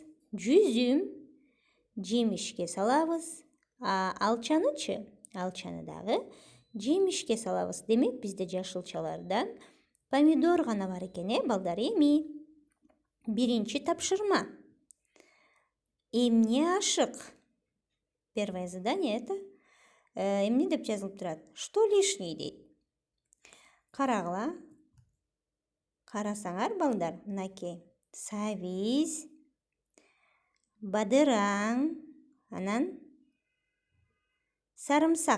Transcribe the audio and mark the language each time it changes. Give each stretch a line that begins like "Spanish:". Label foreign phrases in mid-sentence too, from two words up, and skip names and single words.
Kyrgyz: Жүзүм жемишке салабыз. Алчанычы? Алчаны дагы жемишке салабыз. Демек бизде жашылчалардан помидор гана бар экен, балдар. Эми биринчи тапшырма. Эмне ашык?
Russian: Первое задание
Kyrgyz: это эмне деп жазылып турат?
Russian: Что лишний
Kyrgyz: дейт. Карагыла. Карасаңар, балдар, мынакей. Сабиз, бадыраң, анан сарымсак.